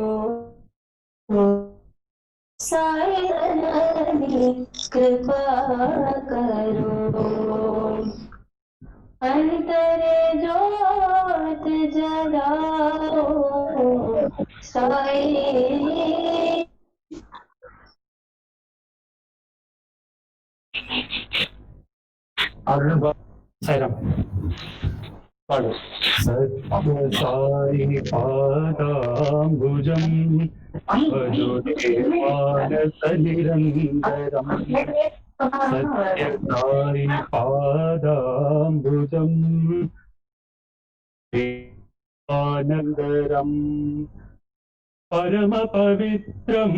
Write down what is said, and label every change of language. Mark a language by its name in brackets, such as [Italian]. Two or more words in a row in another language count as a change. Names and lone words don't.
[Hindi] साई जननी कृपा करो अंतरे जोत जलाओ साई. [Tamil] சாய்ராம். பாடு. [Sanskrit] सत्य साई पादाम्बुजम् मानस निरन्तरम् सत्य साई पादाम्बुजम् आनन्दरम् परम पवित्रम्